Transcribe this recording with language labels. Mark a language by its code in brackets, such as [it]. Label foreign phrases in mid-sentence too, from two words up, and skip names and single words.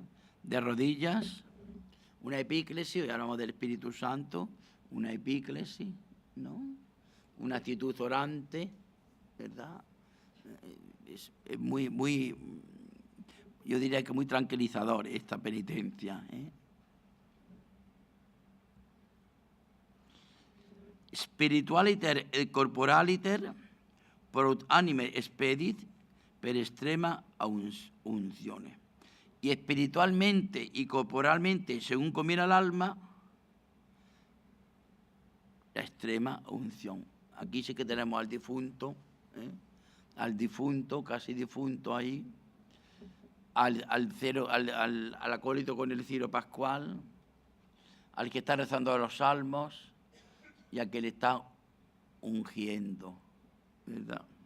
[es] De rodillas, una epíclesis, hoy hablamos del Espíritu Santo, una epíclesis, ¿no? Una actitud orante, ¿verdad? Es muy, yo diría que muy tranquilizador esta penitencia, ¿eh? [la] Spiritualiter et corporaliter pro anime expedit per extrema unzione. [es] Y espiritualmente y corporalmente, según conviene al alma, la extrema unción. Aquí sí que tenemos al difunto, casi difunto ahí, al acólito con el ciro pascual, al que está rezando los salmos y al que le está ungiendo, ¿verdad?